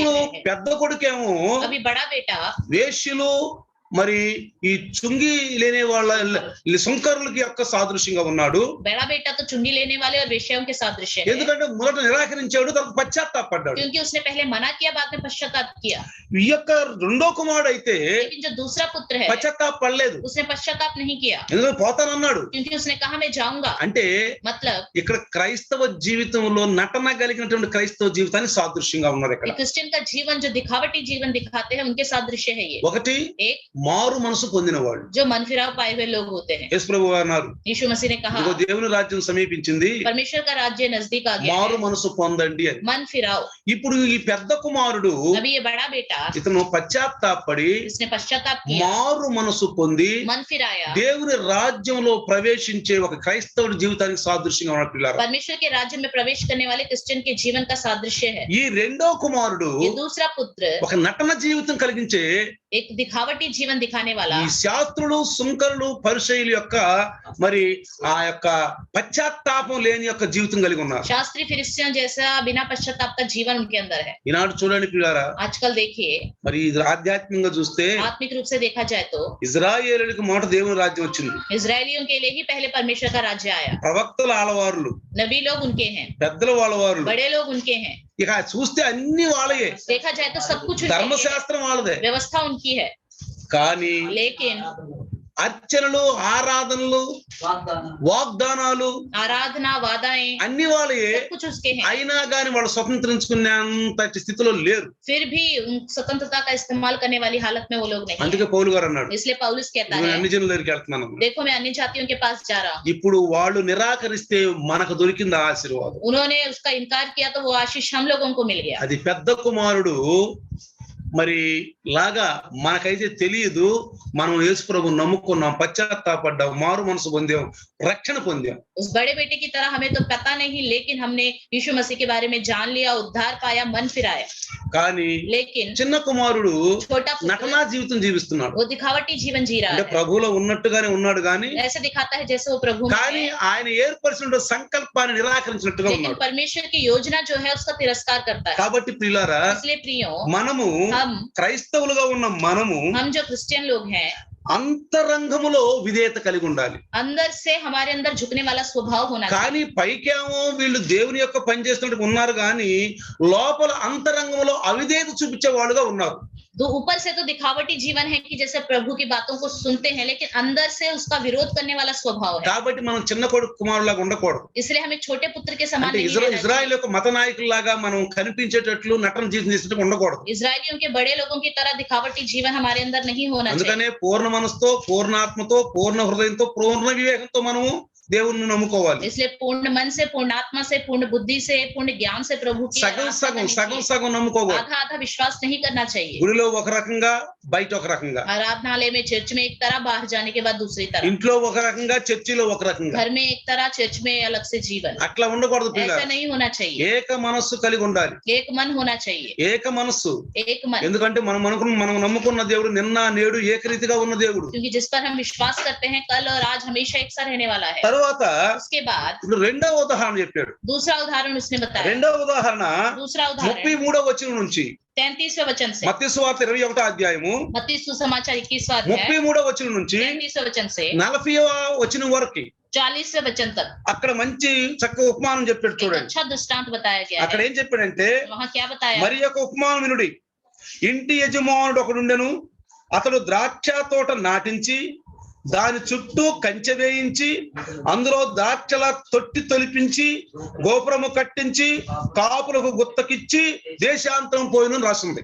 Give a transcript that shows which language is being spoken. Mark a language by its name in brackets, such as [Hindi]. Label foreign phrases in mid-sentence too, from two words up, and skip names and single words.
[Telugu] ఇప్పుడు [Hindi] रहे हैं। [Telugu] పెద్ద కొడుకేమో [Hindi] अभी बड़ा बेटा [Telugu] వేశ్యలు మరి ఈ చుంగి లేని వాళ్ళ సుంకరులకి యొక్క సాదృశ్యంగా ఉన్నాడు. [Hindi] बड़ा बेटा तो चुंगी लेने वाले और वेश्याओं के सादृश्य है, [Telugu] ఎందుకంటే మొదట నిరాకరించాడు, తర్వాత పశ్చాత్తాపడ్డాడు. [Hindi] क्योंकि उसने पहले मना किया, बाद में पश्चाताप किया। [Telugu] ఈ యొక్క రెండో కుమారుడు అయితే [Hindi] लेकिन जो दूसरा पुत्र है [Telugu] పశ్చాత్తాపడలేదు, [Hindi] उसने पश्चाताप नहीं किया, [Telugu] ఎందుకంటే పోతానన్నాడు. [Hindi] क्योंकि उसने कहा मैं जाऊंगा। [Telugu] అంటే [Hindi] मतलब [Telugu] ఇక్కడ క్రైస్తవ జీవితంలో నటన కలిగినటువంటి క్రైస్తవ జీవితాన్ని సాదృశ్యంగా ఉన్నారు. ఇక్కడ [Hindi] क्रिश्चियन का जीवन जो दिखावटी जीवन दिखाते हैं उनके सादृश्य है ये। [Telugu] ఒకటి [Hindi] एक [Telugu] మారు మనసు పొందినవాడు. [Hindi] जो मन फिराव पाए हुए लोग होते हैं। [Telugu] యేసు ప్రభువు అన్నారు, [Hindi] यीशु मसीह ने कहा [Telugu] ఇదిగో దేవుని రాజ్యం సమీపించింది, [Hindi] परमेश्वर का राज्य नजदीक आ गया [Telugu] మారు [Hindi] है, [Telugu] మనసు పొందండి అని. [Hindi] मन फिराओ। [Telugu] ఇప్పుడు ఈ పెద్ద కుమారుడు [Hindi] अभी ये बड़ा बेटा [Telugu] ఇతను పశ్చాత్తాపడి [Hindi] इसने पश्चाताप किया, [Telugu] మారు మనసు పొంది [Hindi] मन फिराया, [Telugu] దేవుని రాజ్యంలో ప్రవేశించే ఒక క్రైస్తవుడి జీవితానికి సాదృశ్యంగా ఉన్న పిల్లారా. [Hindi] परमेश्वर के राज्य में प्रवेश करने वाले क्रिश्चियन के जीवन का सादृश्य है। [Telugu] ఈ రెండో కుమారుడు [Hindi] ये दूसरा पुत्र [Telugu] ఒక నటన జీవితం కలిగించే [Hindi] एक दिखावटी जीवन दिखाने वाला, [Telugu] ఈ శాస్త్రులు సుంకరులు పరిసయ్యుల యొక్క మరి ఆ యొక్క పశ్చాత్తాపం లేని యొక్క జీవితం కలిగి ఉన్నారు. [Hindi] शास्त्री फिरिस्तियों जैसा बिना पश्चाताप का जीवन उनके अंदर है। [Telugu] ఈనాడు చూడండి పిల్లారా, [Hindi] आजकल देखिए, [Telugu] మరి ఇది ఆధ్యాత్మికంగా చూస్తే [Hindi] आत्मिक रूप से देखा जाए तो [Telugu] ఇజ్రాయేలులకు మొదట దేవుని రాజ్యం వచ్చింది. [Hindi] इजरायलियों के लिए ही पहले परमेश्वर का राज्य आया। [Telugu] ప్రవక్తల ఆలవారులు, [Hindi] नबी लोग उनके हैं, [Telugu] పెద్దల వాళ్ళవారులు, [Hindi] बड़े लोग उनके हैं। [Telugu] ఇక చూస్తే అన్ని వాళ్ళయే, [Hindi] देखा जाए तो सब कुछ उनके हैं, [Telugu] ధర్మశాస్త్రం వాళ్ళదే. [Hindi] व्यवस्था उनकी है। [Telugu] కానీ [Hindi] लेकिन [Telugu] అర్చనలు, ఆరాధనలు, వాగ్దానాలు, [Hindi] आराधना, वादाएं, [Telugu] అన్ని వాళ్ళే. [Hindi] सब कुछ उसके हैं। [Telugu] అయినా కానీ వాళ్ళు స్వతంత్రించుకునేంత స్థితిలో లేరు. [Hindi] फिर भी उन स्वतंत्रता का इस्तेमाल करने वाली हालत में वो लोग नहीं [Telugu] అందుకే [Hindi] हैं। [Telugu] పౌలు గారు అన్నాడు, [Hindi] इसलिए पौलुस कहता [Telugu] నేను [Hindi] है, [Telugu] అన్ని జనుల దగ్గరికి వెళ్తున్నాను. [Hindi] देखो मैं अन्य जातियों के पास जा रहा हूँ। [Telugu] ఇప్పుడు వాళ్ళు నిరాకరిస్తే మనకు దొరికింది ఆశీర్వాదం. [Hindi] उन्होंने उसका इनकार किया तो वो आशीष हम लोगों को मिल गया। [Telugu] అది పెద్ద కుమారుడు మరి లాగా మనకైతే తెలియదు. మనం యేసు ప్రభు నమ్ముకున్నాం, పశ్చాత్తాపడ్డాం, మారు మనసు పొందాం, రక్షణ పొందాం. [Hindi] उस बड़े बेटे की तरह हमें तो पता नहीं, लेकिन हमने यीशु मसीह के बारे में जान लिया, उद्धार पाया, मन फिराया। [Telugu] కానీ [Hindi] लेकिन [Telugu] చిన్న కుమారుడు [Hindi] छोटा पुत्र, [Telugu] నటనా జీవితం జీవిస్తున్నాడు. [Hindi] वो दिखावटी जीवन जी रहा [Telugu] అంటే [Hindi] है। [Telugu] ప్రభువులో ఉన్నట్టుగానే ఉన్నాడు కానీ [Hindi] ऐसे दिखाता है जैसे वो प्रभु में [Telugu] కానీ [Hindi] है, [Telugu] ఆయన ఏర్పరిచిన సంకల్పాన్ని నిరాకరించినట్టుగా [Hindi] लेकिन [Telugu] ఉన్నాడు. [Hindi] परमेश्वर की योजना जो है उसका तिरस्कार करता है। [Telugu] కాబట్టి ప్రియులారా, [Hindi] इसलिए प्रियो, [Telugu] మనము [Hindi] हम [Telugu] క్రైస్తవులుగా ఉన్న మనము [Hindi] जो क्रिश्चियन लोग हैं, [Telugu] అంతరంగములో విధేయత కలిగి ఉండాలి. [Hindi] अंदर से हमारे अंदर झुकने वाला स्वभाव होना चाहिए। [Telugu] కానీ పైకేమో వీళ్ళు దేవుని యొక్క పని చేస్తున్నట్టు ఉన్నారు కానీ లోపల అంతరంగంలో అవిధేయత చూపించే వాళ్ళుగా ఉన్నారు. [Hindi] तो ऊपर से तो दिखावटी जीवन है कि जैसे प्रभु की बातों को सुनते हैं, लेकिन अंदर से उसका विरोध करने वाला स्वभाव है। [Telugu] కాబట్టి మనం చిన్న కొడుకు కుమారులాగా ఉండకూడదు. [Hindi] इसलिए हमें छोटे पुत्र के समान [Telugu] అంటే [Hindi] नहीं रहना चाहिए। [Telugu] ఇజ్రాయెల్ యొక్క మత నాయకుల్లాగా మనం కనిపించేటట్లు నటన జీవితం చేసేటట్టు ఉండకూడదు. [Hindi] इजरायलियों के बड़े लोगों की तरह दिखावटी जीवन हमारे अंदर नहीं होना चाहिए। [Telugu] అందుకనే పూర్ణ మనసుతో, పూర్ణ ఆత్మతో, పూర్ణ హృదయంతో, పూర్ణ వివేకంతో మనము దేవుణ్ణి నమ్ముకోవాలి. [Hindi] इसलिए पूर्ण मन से, पूर्ण आत्मा से, पूर्ण बुद्धि से, पूर्ण ज्ञान से प्रभु की [Telugu] సగం [Hindi] आराधना [Telugu] సగం [Hindi] करनी [Telugu] సగం [Hindi] चाहिए। [Telugu] సగం నమ్ముకోకూడదు. [Hindi] आधा आधा विश्वास नहीं करना चाहिए। [Telugu] గుడిలో ఒక రకంగా, బయట ఒక రకంగా, [Hindi] आराधनालय में, चर्च में एक तरह, बाहर जाने के बाद दूसरी तरह, [Telugu] ఇంట్లో ఒక రకంగా, చర్చిలో ఒక రకంగా, [Hindi] घर में एक तरह, चर्च में अलग से जीवन। [Telugu] అట్లా ఉండకూడదు [Hindi] ऐसा [Telugu] పిల్లలు. [Hindi] नहीं होना चाहिए। [Telugu] ఏక మనస్సు కలిగి ఉండాలి. [Hindi] एक मन होना चाहिए। [Telugu] ఏక మనస్సు. [Hindi] एक मन, [Telugu] ఎందుకంటే మనం నమ్ముకున్న దేవుడు నిన్న నేడు ఏకరీతిగా ఉన్న దేవుడు. [Hindi] क्योंकि जिस पर हम विश्वास करते हैं कल और आज हमेशा एक सा रहने वाला है। [Telugu] తర్వాత [Hindi] उसके बाद [Telugu] ఇప్పుడు రెండవ ఉదాహరణ చెప్పాడు. [Hindi] दूसरा उदाहरण उसने बताया। [Telugu] రెండవ ఉదాహరణ [Hindi] दूसरा उदाहरण [Telugu] 33వ వచనం నుంచి, [Hindi] 33वें वचन से, [Telugu] మత్తయి సువార్త 21వ అధ్యాయము [Hindi] मत्ती सुसमाचार 21वां अध्याय [Telugu] 33వ వచనం నుంచి [Hindi] 33वें वचन से [Telugu] 40వ వచనం వరకు [Hindi] 40वें वचन तक [Telugu] అక్కడ మంచి చక్కగా ఉపమానం చెప్పాడు. [Hindi] एक [Telugu] చూడండి [Hindi] अच्छा दृष्टांत बताया गया [Telugu] అక్కడ [Hindi] है। [Telugu] ఏం చెప్పాడంటే, [Hindi] वहाँ क्या बताया? [Telugu] మరి యొక్క ఉపమానం వినుడి. ఇంటి యజమానుడు ఒకడుండెను. అతడు ద్రాక్ష తోట నాటించి దాని చుట్టూ కంచె వేయించి అందులో ద్రాక్షల తొట్టి తొలిపించి గోపురము కట్టించి కాపులకు గుత్తకిచ్చి దేశాంతరం పోయిన రాసింది.